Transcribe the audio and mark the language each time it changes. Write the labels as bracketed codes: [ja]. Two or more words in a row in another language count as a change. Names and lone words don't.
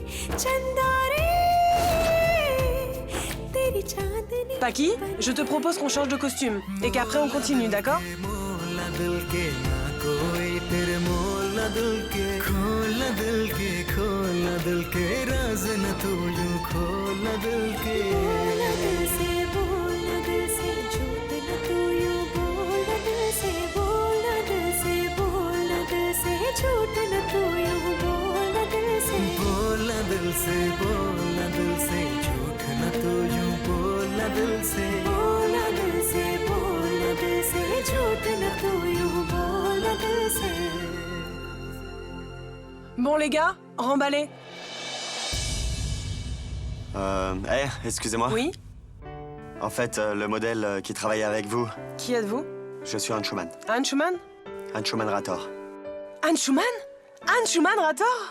[hi] चंदा रे तेरी चांदनी [fr] Paki, je te propose qu'on change de costume et qu'après on continue, d'accord? [hi] बोलना दिल से बोलना दिल से झूठ न तू यूं बोलना दिल से बोलना दिल से बोलना दिल से झूठ न तू यूं बोलना दिल से बोलना दिल से बोलना दिल से झूठ न तू यूं बोलना दिल से बोलना दिल से बोलना दिल से झूठ न तू यूं बोलना दिल से [fr] Bon les gars, remballez. Excusez-moi. Oui? En fait, le modèle qui travaille avec vous, Qui êtes-vous? je suis Anshuman. Anshuman? Anshuman Rator. Anshuman? Anshuman Rator?